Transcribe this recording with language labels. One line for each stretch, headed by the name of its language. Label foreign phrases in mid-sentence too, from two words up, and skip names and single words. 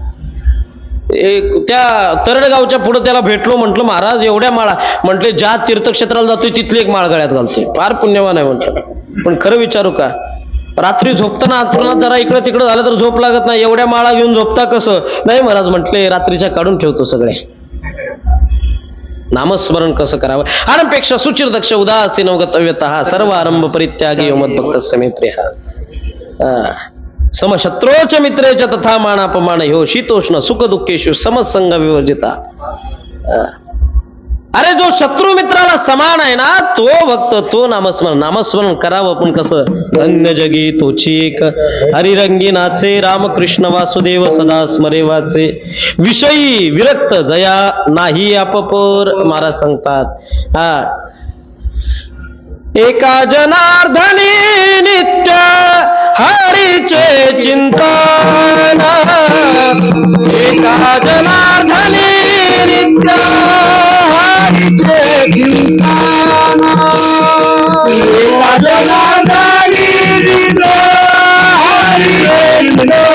Marathi: त्या तरडगावच्या पुढे त्याला भेटलो, म्हटलं महाराज एवढ्या माळा, म्हटले ज्या तीर्थक्षेत्राला जातोय तिथली एक माळ गळ्यात घालतोय, फार पुण्यवान आहे म्हटलं. पण खरं विचारू का, रात्री झोपताना अंथरुणात जरा इकडे तिकडे झालं तर झोप लागत नाही, एवढ्या माळा घेऊन झोपता कसं? नाही महाराज म्हटले, रात्रीच्या काढून ठेवतो सगळे. नामस्मरण कसं करावं?
Sanskrit: अनपेक्षा सुचिर दक्ष उदासीन गतव्यतः सर्व आरंभ परित्यागी मद्भक्त समे प्रिय समशत्रोच मित्रेच तथा मानापमान ह्यो शीतोष्ण सुख दुःखेषु समसंग विवर्जिता.
Marathi: अरे जो शत्रू मित्राला समान आहे ना, तो भक्त, तो नामस्मरण करावं. पण कसं? धन्य जगी तोची एक हरिरंगी नाचे, रामकृष्ण वासुदेव सदा स्मरे वाचे, विषयी विरक्त जया नाही अपपोर. महाराज सांगतात, एका जनार्दनी नित्य हरीचे चिंतन, एका जनार्दनी नित्य हरीचे चिंतन, एका जनार्दनी नित्य हरीचे चिंतन,